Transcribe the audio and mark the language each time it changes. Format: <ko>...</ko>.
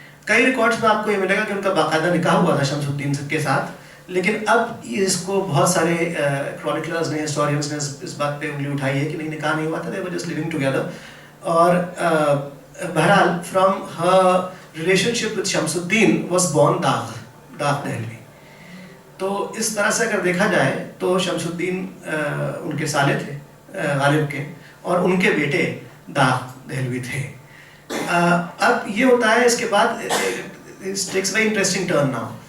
<ur>کئی ریکارڈز میں آپ کو یہ ملے گا کہ ان کا باقاعدہ نکاح ہوا تھا شمسالدین کے ساتھ, لیکن اب اس کو بہت سارے کرونیکلرز نے, ہسٹورینز نے اس بات پہ انگلی اٹھائی ہے کہ نہیں, نکاح نہیں ہوا تھا,</ur> <en>they were just living together.</en> <ur>اور بہرحال</ur> <en>From her relationship with Shamsuddin was born Dagh Dehlvi.</en> <ur>تو اس طرح سے اگر دیکھا جائے تو شمسالدین ان کے سالے تھے غالب کے, اور ان کے بیٹے داغ دہلوی تھے. اب یہ ہوتا ہے اس کے بعد</ur> <en>takes very interesting turn now.</en>